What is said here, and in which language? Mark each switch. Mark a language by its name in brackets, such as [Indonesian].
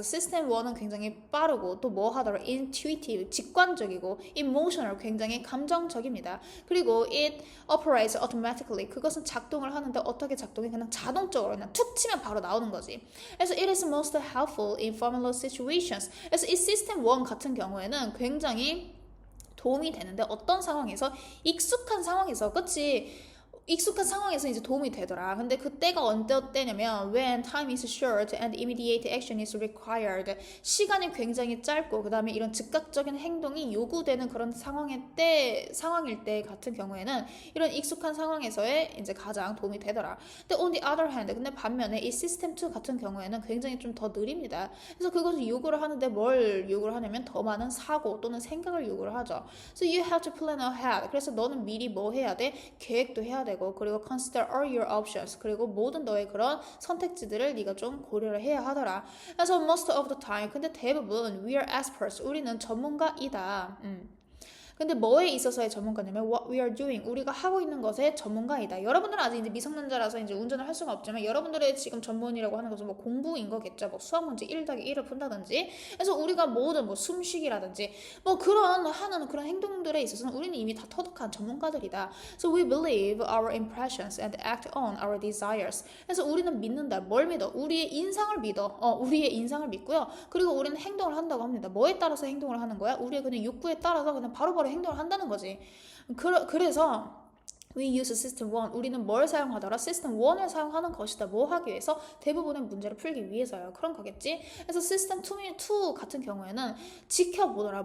[Korean] system 1은 굉장히 빠르고 또 뭐 하더라? intuitive, 직관적이고 emotional, 굉장히 감정적입니다. [English] 그리고 it operates automatically. [Korean] 그것은 작동을 하는데 어떻게 작동해? 그냥 자동적으로 그냥 툭 치면 바로 나오는 거지. [English] 그래서 it is most helpful in familiar situations. [Korean] 그래서 이 system 1 같은 경우에는 굉장히 도움이 되는데 어떤 상황에서 익숙한 상황에서 그치? 익숙한 상황에서 이제 도움이 되더라. [English] 근데 그때가 언제냐면 when time is short and immediate action is required. [Korean] 시간이 굉장히 짧고 그 다음에 이런 즉각적인 행동이 요구되는 그런 상황일 때 같은 경우에는 이런 익숙한 상황에서의 이제 가장 도움이 되더라. 근데 [English] on the other hand, [Korean] 근데 반면에 이 시스템 2 같은 경우에는 굉장히 좀 더 느립니다. 그래서 그것을 요구를 하는데 뭘 요구를 하냐면 더 많은 사고 또는 생각을 요구를 하죠. [English] So you have to plan ahead. [Korean] 그래서 너는 미리 뭐 해야 돼? 계획도 해야 돼. 그리고 [English] consider all your options [Korean] 그리고 모든 너의 그런 선택지들을 네가 좀 고려를 해야 하더라. [English] 그래서 most of the time [Korean] 근데 대부분 [English] we are experts [Korean] 우리는 전문가이다. 근데 뭐에 있어서의 전문가냐면 [English] what we are doing [Korean] 우리가 하고 있는 것의 전문가이다. 여러분들은 아직 이제 미성년자라서 이제 운전을 할 수가 없지만 여러분들의 지금 전문이라고 하는 것은 뭐 공부인 거겠죠. 뭐 수학 문제 1 더하기 1을 푼다든지. 그래서 우리가 모든 뭐 숨쉬기라든지 뭐 그런 하는 그런 행동들에 있어서는 우리는 이미 다 터득한 전문가들이다. [English] So we believe our impressions and act on our desires. [Korean] 그래서 우리는 믿는다. 뭘 믿어? 우리의 인상을 믿어. 우리의 인상을 믿고요. 그리고 우리는 행동을 한다고 합니다. 뭐에 따라서 행동을 하는 거야? 우리의 그냥 욕구에 따라서 그냥 바로바로 행동을 한다는 거지. [English] 그래서 We use system 1. [Korean] 우리는 뭘 사용하더라? system 1을 사용하는 것이다. 뭐 하기 위해서? 대부분의 문제를 풀기 위해서요. 그런 거겠지? 그래서 system 2 같은 경우에는 지켜보더라.